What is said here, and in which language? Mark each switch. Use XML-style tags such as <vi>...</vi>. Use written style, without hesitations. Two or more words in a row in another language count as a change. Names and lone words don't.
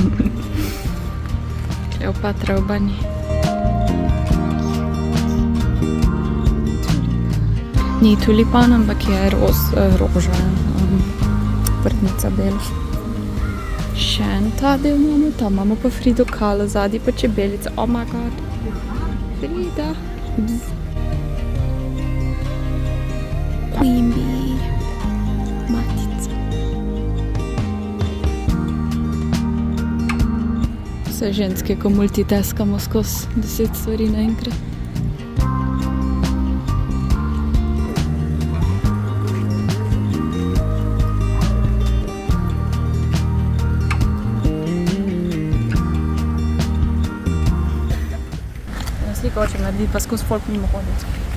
<sl>Kleopatra v banji. Ni tulipan, ampak je roža. Vrtnica bela. Še en ta del imamo, tam imamo pa Frido Kahlo, zadnji pa čebelica.</sl> <en>Oh my God. Frida. Bzz. Queen bee.</en> <sl>Vse ženske, ko multitaskamo skozi 10 stvari naenkrat. Sliko hočem narediti, pa skozi folk mimo hoditi.</sl>